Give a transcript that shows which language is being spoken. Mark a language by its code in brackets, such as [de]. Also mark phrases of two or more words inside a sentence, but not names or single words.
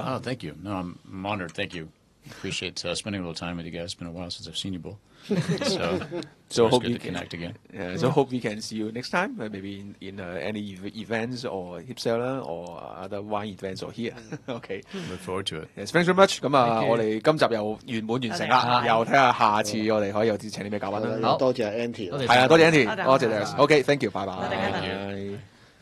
[en] Oh, thank you. No, I'm honored. Thank you. Appreciate spending a little time with you guys. It's been a while since I've seen you both. So hope good we to connect again. So hope we can see you next time, maybe in any events or Cellar or other wine events or here. Okay. Look forward to it. Yes, thanks very much. [yue] 咁我哋今集又圓滿完成啦，又睇下下次我哋可以有啲請啲咩嘉賓啦。多謝 Anty，係啊，多謝 Anty，多謝 Darius。OK， [en] thank you， [yue] 拜拜。多謝。